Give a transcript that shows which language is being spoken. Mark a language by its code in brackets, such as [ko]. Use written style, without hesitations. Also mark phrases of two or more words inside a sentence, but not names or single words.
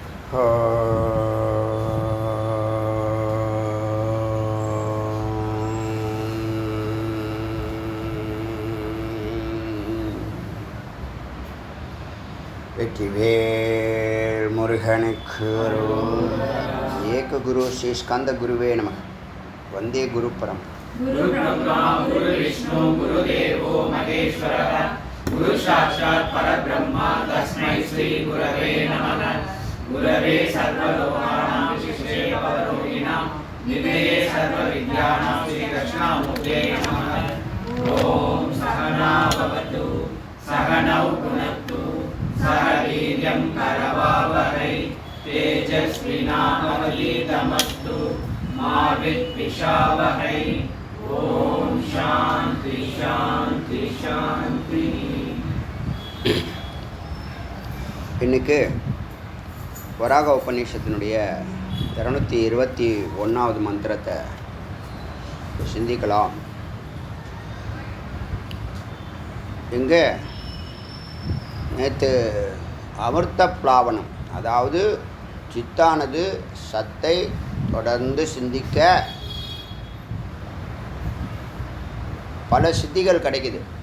[ta] வெற்றிவேல் முருகனுக்கு [sa] एक गुरु श्री स्कन्द गुरवे नम. वन्दे गुरु परम्. गुरु ब्रह्मा गुरु विष्णु गुरु देवो महेश्वरः गुरु साक्षात् परब्रह्म तस्मै श्री गुरवे नमः. गुरवे सर्वलोकानां विशिष्टे भवरोगिणां निधये सर्वविद्यानां श्रीकृष्णामूर्ते नमः. ॐ सहना भवतु सहनौ भुनक्तु सह वीर्यं करवावहै तेजस्विनावधीतमस्तु मा विद्विषावहै. ॐ शान्ति शान्ति शान्ति. [ta] இன்னைக்கு வராக உபநிஷத்தினுடைய 221வது மந்திரத்தை சிந்திக்கலாம். இங்கே நேற்று [sa] अमृत प्लावनम्, [ta] அதாவது சித்தானது சத்தை தொடர்ந்து சிந்திக்க பல சித்திகள் கிடைக்குது.